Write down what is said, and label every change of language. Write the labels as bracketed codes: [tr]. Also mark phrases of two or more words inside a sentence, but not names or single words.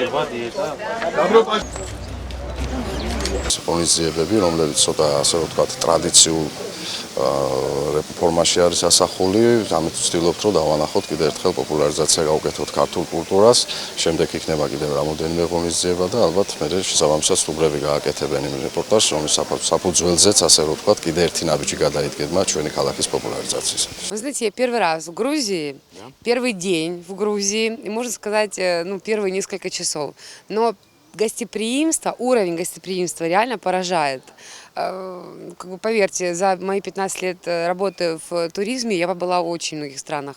[ka] ღონისძიებები, რომლებიც ცოტა ასე ვთქვათ ტრადიციულ რეფორმაში არის ასახული, ამით ვცდილობთ, რომ დავანახოთ კიდევ ერთხელ პოპულარიზაცია გავუკეთოთ ქართულ კულტურას, შემდეგ იქნება კიდევ რამოდენიმე ღონისძიება და ალბათ მერე შესაბამისად სტუმრები გააკეთებენ იმ რეპორტაჟს, რომლის საფუძველზეც ასე ვთქვათ კიდევ ერთი ნაბიჯი გადაიდგება ჩვენი ქალაქის популяризациისათვის. [ru] Вы знаете, я первый раз в Грузии, первый день в Грузии, и можно сказать, ну, первые несколько часов. Но гостеприимство, уровень гостеприимства реально поражает. Как бы, поверьте, за мои 15 лет работы в туризме я побыла в очень многих странах.